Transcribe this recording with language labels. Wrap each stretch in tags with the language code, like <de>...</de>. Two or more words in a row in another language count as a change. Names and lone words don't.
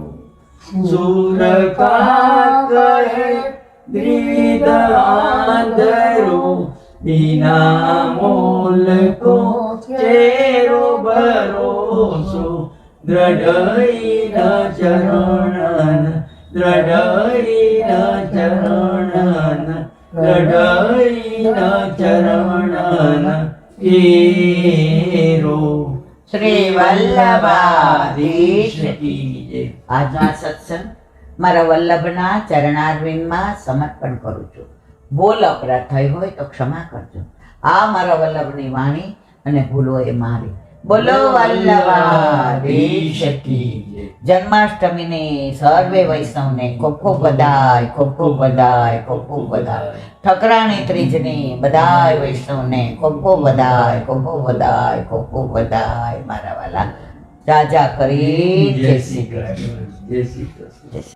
<hi>सूर का कहे द्विविध आंधरो, बिना मोल को चेरो भरोसो, दृढ़ चरण, दृढ़ चरण, दृढ़ चरण केरो. શ્રી વલ્લભાધીશ की जय.</hi> <gu>આજનો આ સત્સંગ મારા વલ્લભના ચરણારવિંદમાં સમર્પણ કરું છું. બોલ અપરાધ થઈ હોય તો ક્ષમા કરજો. આ મારા વલ્લભની વાણી અને ભૂલો એ મારી. બોલો વલ્લભાધીશ</gu> <hi>की जय.</hi> <gu>જન્માષ્ટમીની સર્વે વૈષ્ણવને ખૂબ ખૂબ બધાય, ખૂબ ખૂબ બધાય, ખૂબ ખૂબ બધાય. ઠકરાણી ત્રીજની બધાય વૈષ્ણવને ખૂબ ખૂબ બધાય, ખૂબ ખૂબ બધાય, ખૂબ ખૂબ બધાય. મારા વાલા જાજા કરી</gu> <hi>जय श्री कृष्ण. जय श्री कृष्ण.</hi>